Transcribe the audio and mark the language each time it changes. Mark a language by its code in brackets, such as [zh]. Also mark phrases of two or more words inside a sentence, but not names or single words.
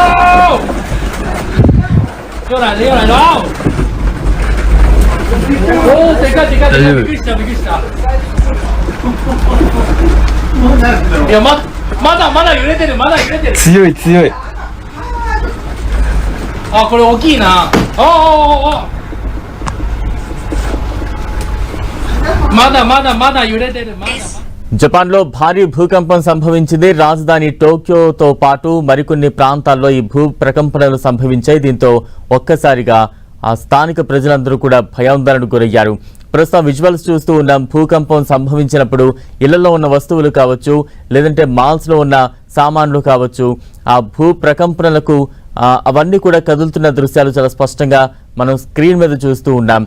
[zh] 又来了 [ja] おおでかいびっくりしたいやまだ揺れてる強いあこれ大きいなまだ揺れてる [te] జపాన్లో భారీ భూకంపం సంభవించింది. రాజధాని టోక్యోతో పాటు మరికొన్ని ప్రాంతాల్లో ఈ భూ ప్రకంపనలు సంభవించాయి. దీంతో ఒక్కసారిగా ఆ స్థానిక ప్రజలందరూ కూడా భయాందోళనకు గురయ్యారు. ప్రస్తుతం విజువల్స్ చూస్తూ ఉన్నాం. భూకంపం సంభవించినప్పుడు ఇళ్లలో ఉన్న వస్తువులు కావచ్చు, లేదంటే మాల్స్లో ఉన్న సామాన్లు కావచ్చు, ఆ భూ ప్రకంపనలకు అవన్నీ కూడా కదులుతున్న దృశ్యాలు చాలా స్పష్టంగా మనం స్క్రీన్ మీద చూస్తూ ఉన్నాం.